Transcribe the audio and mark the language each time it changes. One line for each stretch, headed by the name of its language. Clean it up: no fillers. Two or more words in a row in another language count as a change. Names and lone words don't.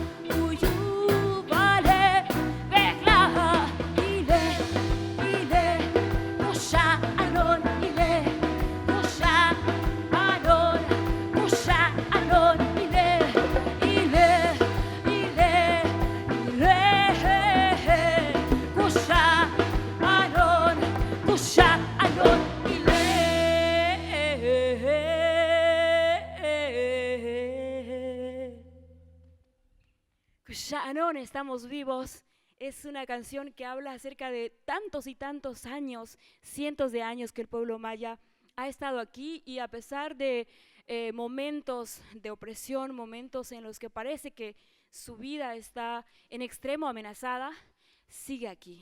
Yucateco: uyubale, beklaha, ile, kusha anon, ile, kusha anon, ile, kusha anon, ile. Kusha'anon,
Spanish: estamos vivos. Es una canción que habla acerca de tantos y tantos años, cientos de años que el pueblo maya ha estado aquí, y a pesar de momentos de opresión, momentos en los que parece que su vida está en extremo amenazada, sigue aquí.